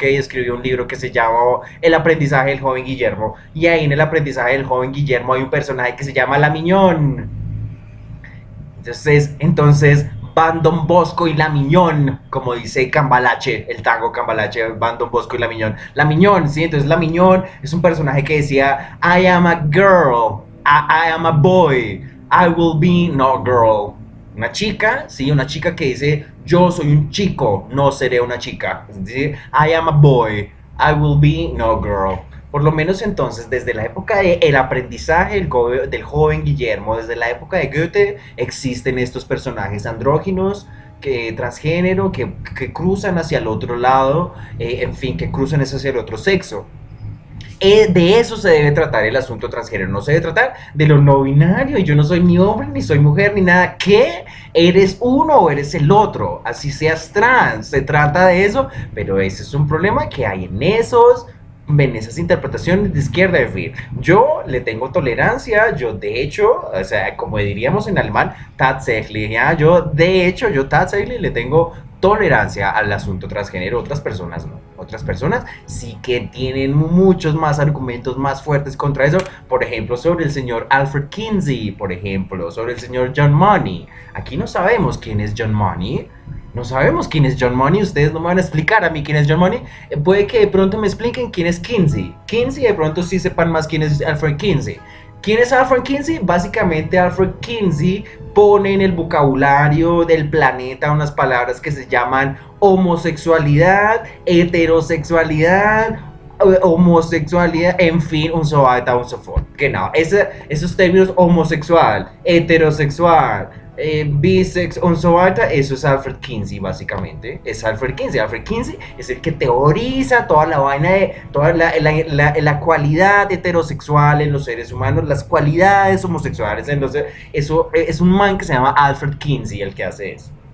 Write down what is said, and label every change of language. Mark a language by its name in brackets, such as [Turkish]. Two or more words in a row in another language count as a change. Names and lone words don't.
[Spanish] Escribió un libro que se llama El aprendizaje del joven Guillermo, y ahí en el aprendizaje del joven Guillermo hay un personaje que se llama La Miñón. Entonces Van Don Bosco y La Miñón, como dice Cambalache, el tango Cambalache, Van Don Bosco y La Miñón. La Miñón, sí, entonces La Miñón es un personaje que decía, [English] I am a girl, I am a boy, I will be no girl. [Spanish] Una chica, sí, una chica que dice, yo soy un chico, no seré una chica. Es decir, [English] I am a boy, I will be no girl. [Spanish] Por lo menos entonces, desde la época del aprendizaje del joven Guillermo, desde la época de Goethe, existen estos personajes andróginos, transgénero, que cruzan hacia el otro lado, en fin, que cruzan hacia el otro sexo. De eso se debe tratar el asunto transgénero, no se debe tratar de lo no binario, y yo no soy ni hombre, ni soy mujer, ni nada. ¿Qué? ¿Eres uno o eres el otro? Así seas trans, se trata de eso, pero ese es un problema que hay en esas interpretaciones de izquierda. En fin, yo le tengo tolerancia, yo de hecho, o sea, como diríamos en alemán, tatsächlich, ¿ya? Yo tatsächlich le tengo tolerancia al asunto transgénero, otras personas no. Otras personas sí que tienen muchos más argumentos más fuertes contra eso, por ejemplo, sobre el señor Alfred Kinsey, por ejemplo, sobre el señor John Money. Aquí no sabemos quién es John Money. No sabemos quién es John Money, ustedes no me van a explicar a mí quién es John Money. Puede que de pronto me expliquen quién es Kinsey. Kinsey de pronto sí sepan más quién es Alfred Kinsey. ¿Quién es Alfred Kinsey? Básicamente Alfred Kinsey pone en el vocabulario del planeta unas palabras que se llaman homosexualidad, heterosexualidad, homosexualidad, en fin, [German] un so weiter und so fort. [Spanish] Genau, esos términos homosexual, heterosexual, bisex, [German] un so weiter, [Spanish] eso es Alfred Kinsey básicamente, es Alfred Kinsey. Alfred Kinsey es el que teoriza toda la vaina de toda la cualidad heterosexual en los seres humanos, las cualidades homosexuales en eso es un man que se llama Alfred Kinsey el que hace eso.